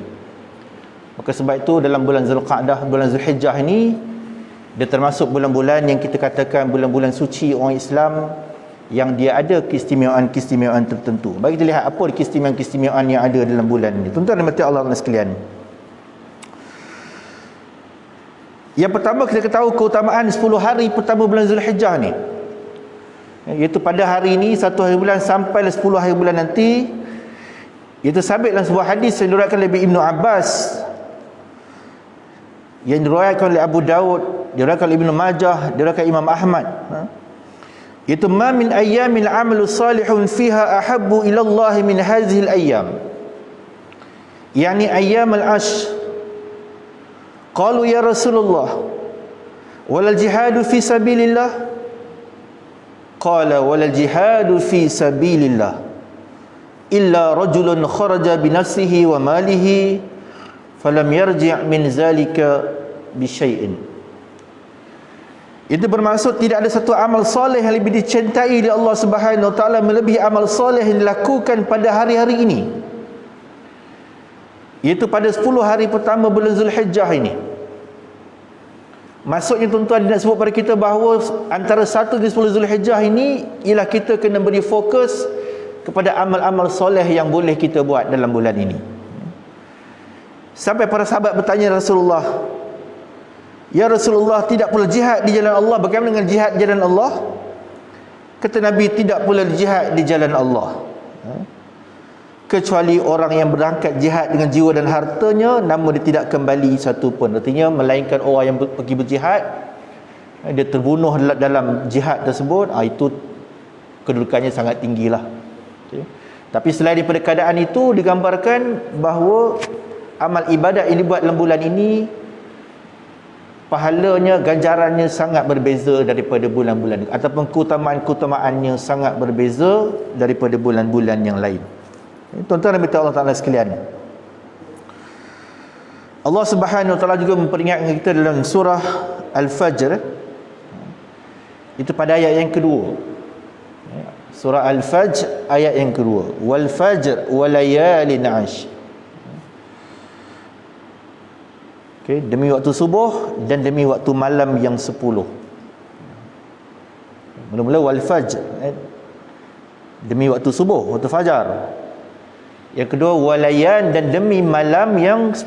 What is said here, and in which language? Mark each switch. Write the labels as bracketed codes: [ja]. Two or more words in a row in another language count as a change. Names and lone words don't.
[ms] Maka sebab itu dalam bulan Zulqa'dah, bulan Zulhijjah ini, dia termasuk bulan-bulan yang kita katakan bulan-bulan suci orang Islam, yang dia ada keistimewaan-keistimewaan tertentu. Bagi kita lihat apa keistimewaan-keistimewaan yang ada dalam bulan ini. Tuan-tuan dan puan-puan Allah sekalian, yang pertama kita tahu keutamaan 10 hari pertama bulan Zulhijjah ni, iaitu pada hari ini 1 hari bulan sampai 10 hari bulan nanti. Itu sabit dalam sebuah hadis yang diriwayatkan oleh Ibnu Abbas, yang diriwayatkan oleh Abu Daud, diriwayatkan oleh Ibnu Majah, diriwayatkan Imam Ahmad. [ar] Itu ما من أيام عمل صالح فيها أحب إلى الله من هذه الأيام يعني أيام العشر. قالوا يا رسول الله ولا الجهاد في سبيل الله? قال ولا الجهاد في سبيل الله إلا رجل خرج بنفسه وماله فلم يرجع من ذلك بشيء. [ms] Itu bermaksud tidak ada satu amal soleh yang lebih dicintai oleh Allah [ar] سبحانه وتعالى [ms] melebihi amal soleh yang dilakukan pada hari-hari ini, iaitu pada 10 hari pertama bulan Zulhijjah ini. Maksudnya tuan-tuan, dia nak sebut pada kita bahawa antara 1 dan 10 Zulhijjah ini ialah kita kena beri fokus kepada amal-amal soleh yang boleh kita buat dalam bulan ini. Sampai para sahabat bertanya Rasulullah, [ar] يا رسول الله, [ms] tidak pula jihad di jalan Allah, bagaimana dengan jihad di jalan Allah? Kata Nabi, tidak pula jihad di jalan Allah, kecuali orang yang berangkat jihad dengan jiwa dan hartanya, namun dia tidak kembali satu pun. Artinya melainkan orang yang pergi berjihad, dia terbunuh dalam jihad tersebut, itu kedudukannya sangat tinggilah. Okay. Tapi selain daripada keadaan itu, digambarkan bahawa amal ibadat yang dibuat dalam bulan ini, pahalanya, ganjarannya sangat berbeza daripada bulan-bulan, ataupun keutamaan-keutamaannya sangat berbeza daripada bulan-bulan yang lain. Tuan-tuan dan puan-puan [ar] الله تعالى [ms] sekalian, Allah [ar] سبحانه وتعالى [ms] juga memperingatkan kita dalam surah Al-Fajr, itu pada ayat yang kedua. Surah Al-Fajr ayat yang kedua, [ar] والفجر وليال عشر. [ms] Okay, demi waktu subuh dan demi waktu malam yang 10. Mula-mula [ar] والفجر, [ms] demi waktu subuh, waktu fajar. Yang kedua walayan, dan demi malam yang 10.